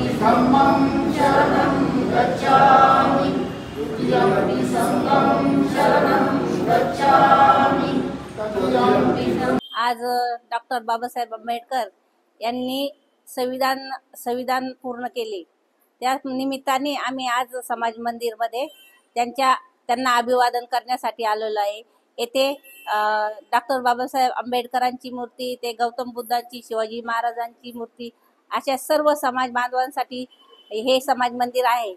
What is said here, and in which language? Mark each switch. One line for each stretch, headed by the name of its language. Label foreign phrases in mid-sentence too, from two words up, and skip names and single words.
Pali: धम्मं शरणं गच्छामि द्वितीयंपि संघं शरणं गच्छामि तृतीयंपि
Marathi: आज डॉक्टर बाबासाहेब आंबेडकर यांनी संविधान पूर्ण केले। त्या निमित्ताने आम्ही आज समाज मंदिरमध्ये त्यांना अभिवादन करण्यासाठी आलेलो आहे। येथे डॉक्टर बाबासाहेब आंबेडकरांची मूर्ती, ते गौतम बुद्धांची, शिवाजी महाराजांची मूर्ती, अशा सर्व समाज बांधवांसाठी हे समाज मंदिर आहे।